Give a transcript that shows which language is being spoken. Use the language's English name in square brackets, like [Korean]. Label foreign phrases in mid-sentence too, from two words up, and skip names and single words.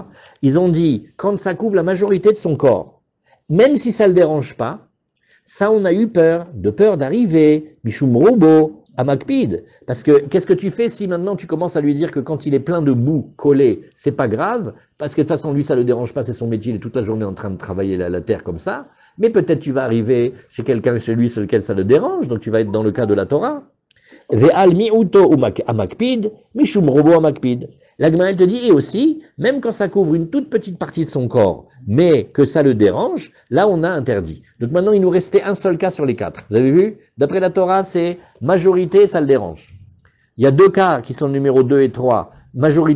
[French] Ils ont dit, quand ça couvre la majorité de son corps, même si ça le dérange pas, ça on a eu peur d'arriver, [Hebrew] משום רובו, [French] à Makpid. Parce que, qu'est-ce que tu fais si maintenant tu commences à lui dire que quand il est plein de boue collée, c'est pas grave, parce que de toute façon, lui, ça le dérange pas, c'est son métier, il est toute la journée en train de travailler la terre comme ça, mais peut-être tu vas arriver chez quelqu'un, chez lui, sur lequel ça le dérange, donc tu vas être dans le cas de la Torah. [Hebrew] ועל מיעוטו המקפיד, משום רובו המקפיד. [French] La Gemara, elle te dit, et aussi, même quand ça couvre une toute petite partie de son corps, mais que ça le dérange, là on a interdit. Donc maintenant il nous restait un seul cas sur les 4. Vous avez vu? D'après la Torah, c'est majorité, ça le dérange. Il y a 2 cas qui sont le numéro 2 et 3.